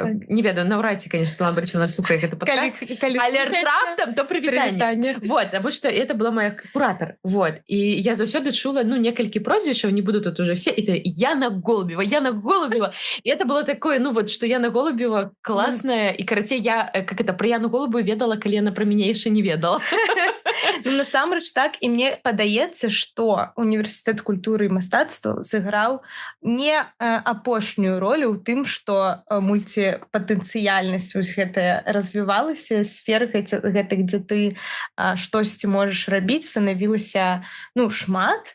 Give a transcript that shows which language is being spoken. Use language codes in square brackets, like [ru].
[be] Не ведаю, [uk] навряд чи, [ru] конечно, Світлана Борисовна слухає этот подкаст. [uk] Але раптом то привітання. [ru] Вот, потому что это была моя куратор. Вот. И я [be] завсёды чула, некалькі прозвішчаў, [ru] не буду тут уже все, это Яна Голубева. И это было такое, что Яна Голубева классная, и, короче, я, про Яну Голубеву [be] ведала, калі яна про мяне яшчэ не ведала. Насамрэч так, і мне падаецца, што універсітэт культуры і мастацтва сыграў не апошнюю ролю ў тым, што мультипатэнцыяльнасць вось гэтая развівалася, сферы гэтых, дзе ты штосьці можаш рабіць, станавілася шмат.